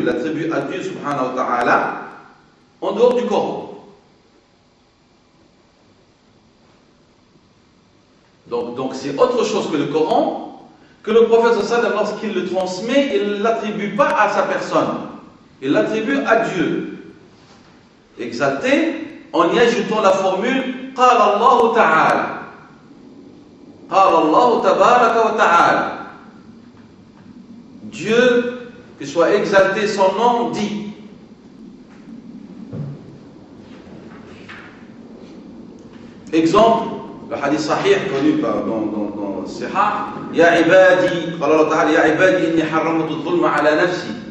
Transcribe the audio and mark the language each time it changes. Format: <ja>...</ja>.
<fr>Il attribue à Dieu subhanahu wa ta'ala en dehors du Coran. Donc c'est autre chose que le Coran, que le prophète sallallahu alayhi wa sallam, lorsqu'il le transmet, il ne l'attribue pas à sa personne. Il l'attribue à Dieu. Exalté, en y ajoutant la formule</fr> <ar>قال الله تعالى قال الله تبارك وتعالى.</ar> <fr>Dieu, que soit exalté son nom, dit. Exemple, le hadith sahih connu dans le Sihah,</fr> <ar>Ya ibadi, قال الله تعالى Ya ibadi inni harramtu dhulma ala nafsi.</ar>